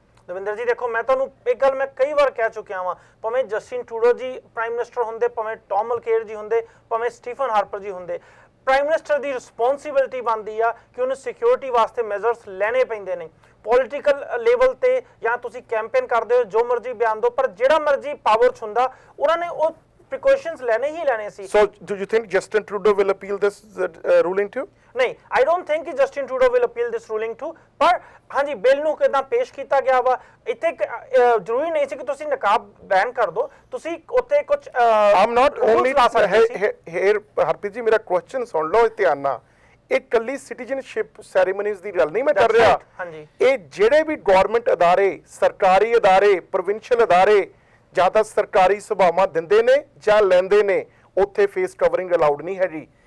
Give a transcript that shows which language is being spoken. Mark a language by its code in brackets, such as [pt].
[pa] ਦਵਿੰਦਰ ਜੀ ਦੇਖੋ, ਮੈਂ ਤੁਹਾਨੂੰ ਇੱਕ ਗੱਲ ਮੈਂ ਕਈ ਵਾਰ ਕਹਿ ਚੁੱਕਿਆ ਹਾਂ, ਭਾਵੇਂ ਜਸਟਿਨ ਟਰੂਡੋ ਜੀ ਪ੍ਰਾਈਮ ਮਿਨਿਸਟਰ ਹੁੰਦੇ, ਭਾਵੇਂ ਟੌਮ ਮਲਕੇਰ ਜੀ ਹੁੰਦੇ, ਭਾਵੇਂ ਸਟੀਫਨ ਹਾਰਪਰ ਜੀ ਹੁੰਦੇ, ਪ੍ਰਾਈਮ ਮਿਨਿਸਟਰ ਦੀ ਰਿਸਪੌਂਸਿਬਿਲਟੀ ਬਣਦੀ ਆ ਕਿ ਉਹਨੂੰ ਸਿਕਿਉਰਿਟੀ ਵਾਸਤੇ ਮੈਜ਼ਰਸ ਲੈਣੇ ਪੈਂਦੇ ਨੇ। ਪੋਲੀਟੀਕਲ ਲੈਵਲ ਤੇ ਜਾਂ ਤੁਸੀਂ ਕੈਂਪੇਨ ਕਰਦੇ ਹੋ, ਜੋ ਮਰਜ਼ੀ ਬਿਆਨ ਦਿਓ, ਪਰ ਜਿਹੜਾ ਮਰਜ਼ੀ ਪਾਵਰ 'ਚ ਹੁੰਦਾ ਉਹਨਾਂ ਨੇ ਉਹ ਪ੍ਰੀਕਾਸ਼ਨਸ ਲੈਣੇ ਹੀ ਲੈਣੇ ਸੀ। [en] So do you think Justin Trudeau will appeal this ruling too? [pa] ਨਹੀਂ, [en] I don't think ਕਿ Justin Trudeau will appeal this ruling too, [pa] ਪਰ ਹਾਂਜੀ ਬਿੱਲ ਨੂੰ ਕਿਦਾਂ ਪੇਸ਼ ਕੀਤਾ ਗਿਆ ਵਾ, ਇੱਥੇ ਜ਼ਰੂਰੀ ਨਹੀਂ ਸੀ ਕਿ ਤੁਸੀਂ ਨਕਾਬ ਬੈਨ ਕਰ ਦਿਓ, ਤੁਸੀਂ ਉੱਤੇ ਕੁਝ [en] I'm not only here [pa] Harpreet ji, ਮੇਰਾ ਕੁਐਸਚਨ ਸੁਣ ਲਓ ਧਿਆਨ ਨਾਲ। ਇਹ ਕੱਲੀ ਸਿਟੀਜ਼ਨਸ਼ਿਪ ਸੈਰੇਮਨੀਜ਼ ਦੀ ਗੱਲ ਨਹੀਂ ਮੈਂ ਕਰ ਰਿਹਾ, ਇਹ ਜਿਹੜੇ ਵੀ ਗਵਰਨਮੈਂਟ ਅਦਾਰੇ, ਸਰਕਾਰੀ ਅਦਾਰੇ, ਪ੍ਰੋਵਿੰਸ਼ੀਅਲ ਅਦਾਰੇ ਜਾਂ ਤਾਂ ਸਰਕਾਰੀ ਸਭਾਵਾਂ ਦਿੰਦੇ ਨੇ ਜਾਂ ਲੈਂਦੇ ਨੇ, ਉੱਥੇ ਫੇਸ ਕਵਰਿੰਗ ਅਲਾਉਡ ਨਹੀਂ ਹੈ ਜੀ।